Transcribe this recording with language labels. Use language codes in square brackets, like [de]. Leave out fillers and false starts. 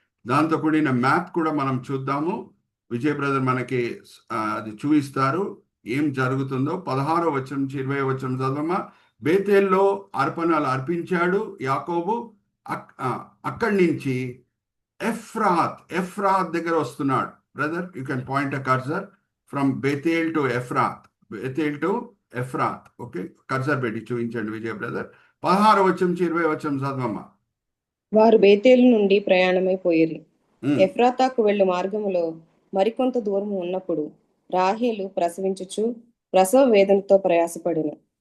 [te] దాంతో కూడిన మ్యాప్ కూడా మనం చూద్దాము. విజయ్ బ్రదర్ మనకి అది చూపిస్తారు ఏం జరుగుతుందో. 16వ వచనం నుంచి 20వ వచనం చదవమ్మా. బేతేల్లో అర్పణలు అర్పించాడు యాకోబు. అక్కడి నుంచి ఎఫ్రాత్ దగ్గర వస్తున్నాడు. [en] Brother, you can point a cursor from Bethel to Ephrath. Bethel to Ephrath. [te] Okay, cursor పెట్టి చూపించండి విజయ్ బ్రదర్. 16 వచనం 20 వచనం చదవమ్మా. వారు బేతేలు నుండి ప్రయాణమైపోయిరి. ఉమ్, ఎఫ్రాతాకు వెళ్ళు మార్గములో మరికొంత దూరం ఉన్నప్పుడు రాహేలు ప్రసవించుచు ప్రసవ వేదనతో ప్రయాసపడిన.